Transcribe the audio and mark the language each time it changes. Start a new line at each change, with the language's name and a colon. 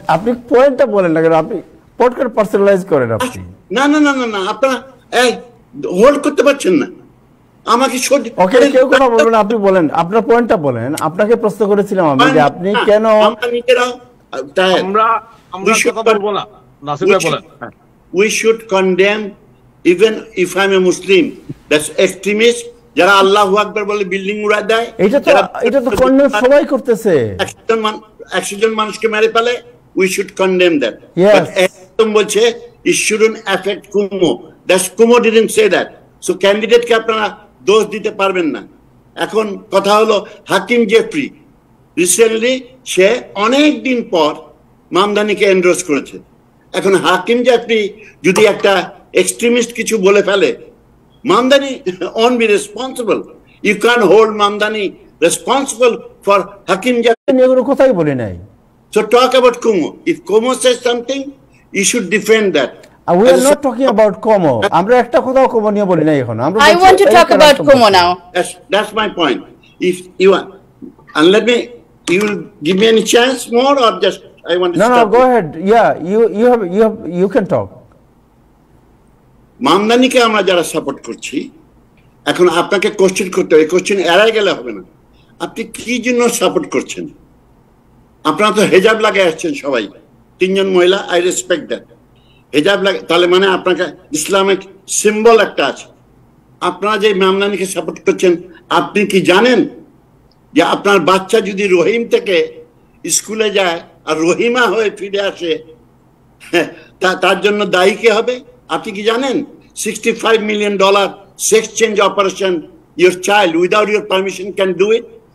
Bangla: আপনি পয়েন্টটা বলেন না, কারণ আপনি পট করে পার্সোনালাইজ করেন আপনি। না আপনারা হোল্ড করতে পারছেন না আমাকে। ওকে, কেউ কথা বলবেন, আপনি বলেন, আপনার পয়েন্টটা বলেন। আপনাকে প্রশ্ন করেছিলাম আমি যে আপনি কেন আমরা কথা বলবো না। নাসির ভাই বলেন।
English: We should condemn, even if I'm a Muslim, that's extremist,
Bangla: যারা আল্লাহু আকবার বলে বিল্ডিং উড়ায় দেয়। এটা তো কন্ডেম সবাই করতেছে। 100 জন মানুষকে মেরে ফেলে,
English: we should condemn that. But
Bangla: একদম বলছে
English: it shouldn't affect Kumo. That's Kumo didn't say that.
Bangla: So candidate কে আপনারা দোষ দিতে পারবেন না। এখন কথা হলো হাকিম জেফরি রিসেন্টলি সে অনেক দিন পর মামদানিকে এন্ডোর্স করেছে। এখন হাকিম জেফরি যদি একটা এক্সট্রিমিস্ট কিছু বলে ফেলে, Mamdani
English: won't be responsible. You can't hold Mamdani responsible for Hakim Jeffrey.
Bangla: এগুলো কথাই বলি নাই।
English: So talk about Kumo. If Kumo says something, you should defend that. We are not talking about Kumo.
Bangla: আমরা একটা কথাও Kumo নিয়ে বলি নাই এখন।
English: I want to talk about Kumo now. That's my point. If you want, and you will give me any chance more, or just I want to stop. No, go ahead. Yeah, you can talk.
Bangla: মামদানিকে আমরা যারা support করছি, এখন আপনাকে question করতে হবে। Question এড়াই গেলে হবে না। আপনি কি জন্য সাপোর্ট করছেন? আপনারা তো হেজাব লাগাই আসছেন সবাই, 3 জন মহিলা।
English: I respect that.
Bangla: হেজাব লাগে তাহলে মানে আপনাকে ইসলামিক সিম্বল একটা আছে। আপনারা যে মামদানিকে সাপোর্ট করছেন, আপনি কি জানেন যে আপনার বাচ্চা যদি রহিম থেকে স্কুলে যায় আর রহিমা হয়ে ফিরে আসে, তার জন্য দায়ী কে হবে? আপনি কি জানেন?
English: $65 million sex change operation, your child without your permission can do it.